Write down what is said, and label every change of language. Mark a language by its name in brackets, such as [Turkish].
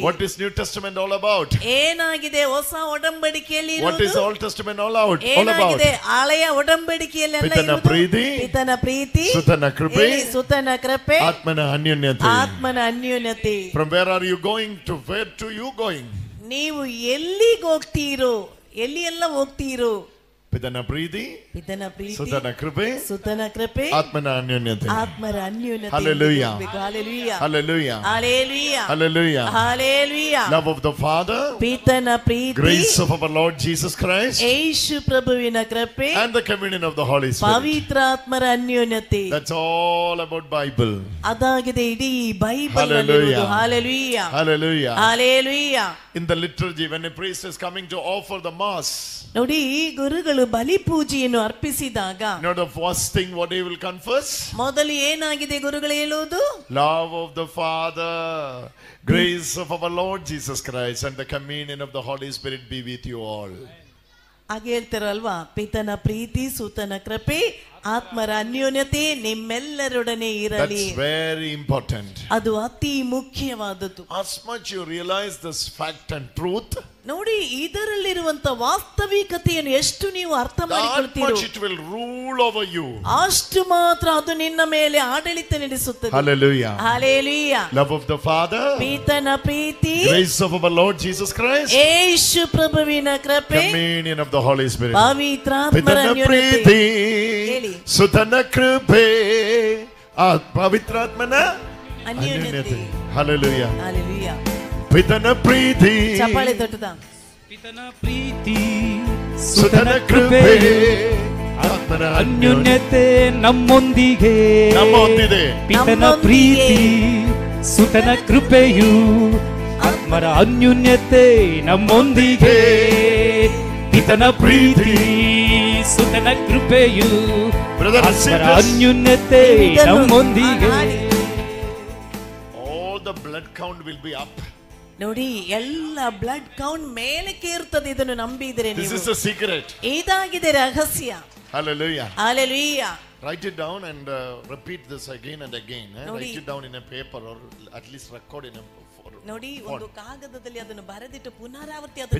[English] What is New Testament all about? [Kannada] ಏನಾಗಿದೆ ಹೊಸ ಒಡಂಬಡಿಕೆಯಲ್ಲಿ [English] What is Old Testament all about? [Kannada] ಏನಾಗಿದೆ ಹಳೆಯ ಒಡಂಬಡಿಕೆಯಲ್ಲಿ ಎಲ್ಲ ಪಿತನ ಪ್ರೀತಿ, ಪಿತನ ಪ್ರೀತಿ, ಸುತನ ಕೃಪೆ, ಸುತನ ಕೃಪೆ, ಆತ್ಮನ ಅನ್ಯೋನ್ಯತೆ. ಆತ್ಮನ ಅನ್ಯೋನ್ಯತೆ. [English] From where are you going to? Where to you going? [Kannada] ನೀವು ಎಲ್ಲಿಗೆ ಹೋಗ್ತೀರೋ, ಎಲ್ಲಿ ಎಲ್ಲ ಹೋಗ್ತೀರೋ? ಪಿತನ ಪ್ರೀತಿ, ಪಿತನ ಪ್ರೀತಿ, ಸುತನ ಕೃಪೆ, ಸುತನ ಕೃಪೆ, ಆತ್ಮನ ಅನ್ಯೋನ್ಯತೆ. ಆತ್ಮರ ಅನ್ಯೋನ್ಯತೆ. [English] Hallelujah. Hallelujah. Hallelujah. Hallelujah. Hallelujah. Hallelujah. Love of the Father, [Kannada] ಪಿತನ Preethi, [English] grace of our Lord Jesus Christ, [Kannada] ಯೇಸು ಪ್ರಭುವಿನ ಕೃಪೆ, [English] and the communion of the Holy Spirit. [Kannada] Pavithra ಆತ್ಮರ ಅನ್ಯೋನ್ಯತೆ. [English] That's all about Bible. [Kannada] ಅದಾಗಿದೆ ಇಡೀ Bible. [English] Hallelujah. Hallelujah. Hallelujah. Hallelujah. In the liturgy, when a priest is coming to offer the mass, [Kannada] ನೋಡಿ, ಗುರುಗಳು ಬಲಿ ಪೂಜೆಯನ್ನು ಅರ್ಪಿಸಿದಾಗ [English] you know the first thing what he will confess? [Kannada] ಮೊದಲು ಏನಾಗಿದೆ ಗುರುಗಳು ಹೇಳುವುದು? [English] Love of the Father, grace of our Lord Jesus Christ, and the communion of the Holy Spirit be with you all. [Kannada] ಹಾಗೆ ಹೇಳ್ತಾರಲ್ವಾ, ಪಿತನ ಪ್ರೀತಿ, ಸುತನ ಕೃಪೆ, ಆತ್ಮರ ಅನ್ಯೋನ್ಯತೆ ನಿಮ್ಮೆಲ್ಲರೊಡನೆ ಇರಲಿ. [English] That's very important. [Kannada] ಅದು ಅತಿ ಮುಖ್ಯವಾದದ್ದು. [English] As much you realize this fact and truth, [Kannada] ನೋಡಿ, ಇದರಲ್ಲಿರುವಂತ ವಾಸ್ತವಿಕತೆಯನ್ನು ಎಷ್ಟು ನೀವು ಅರ್ಥ [English] that [Kannada] ಮಾಡಿಕೊಳ್ತೀರೋ, [English] much it will rule over you. [Kannada] ಅಷ್ಟು ಮಾತ್ರ ಅದು ನಿನ್ನ ಮೇಲೆ ಆಡಳಿತ ನಡೆಸುತ್ತದೆ. [English] Hallelujah. Hallelujah. Love of the Father, [Kannada] ಪಿತನ Preethi, [English] grace of our Lord Jesus Christ, [Kannada] ಯೇಸು ಪ್ರಭುವಿನ ಕೃಪೆ, [English] communion of the Holy Spirit. [Kannada] ಪವಿತ್ರಾತ್ಮರ ಪಿತನ ಅನ್ಯೋನ್ಯತೆ. ಪ್ರೀತಿ, ಹೇಳಿ. ಸುತನ ಕೃಪೆ, ಪವಿತ್ರಾತ್ಮನ ಅನ್ಯೋನ್ಯತೆ. [English] Hallelujah. Hallelujah. [Kannada] ಪಿತನ ಪ್ರೀತಿ, ಚಪ್ಪಾಳೆ ತಟ್ಟುತ್ತಾ. ಪಿತನ ಪ್ರೀತಿ, ಸುತನ ಕೃಪೆ, ಆತ್ಮನ ಅನ್ಯೋನ್ಯತೆ ನಮ್ಮೊಂದಿಗೆ. ನಮ್ಮೊಂದಿದೆ. ಪಿತನ ಪ್ರೀತಿ, ಸುತನ ಕೃಪೆಯು, ಆತ್ಮರ ಅನ್ಯೋನ್ಯತೆ ನಮ್ಮೊಂದಿಗೆ. ಪಿತನ ಪ್ರೀತಿ, ಸುತನ ಕೃಪೆಯು, ಆತ್ಮರ ಅನ್ಯೋನ್ಯತೆ ನಮ್ಮೊಂದಿಗೆ. [English] All the blood count will be up. [Kannada] ನೋಡಿ, ಎಲ್ಲ ಬ್ಲಡ್ ಕೌಂಟ್ ಮೇಲಕ್ಕೆ ಇರ್ತದೆ. ಇದನ್ನು ನಂಬಿದರೆ [English] This [Kannada] ನೀವು. [English] is the secret. [Kannada] ಇದಾಗಿದೆ ರಹಸ್ಯ. [English] Hallelujah. Hallelujah. Write it down and repeat this again and again. Write it down in a paper or at least record in a [Kannada] ನೋಡಿ, ಒಂದು ಕಾಗದದಲ್ಲಿ ಅದನ್ನು ಬರೆದಿಟ್ಟು ಪುನರಾವರ್ತಿ ಅದನ್ನು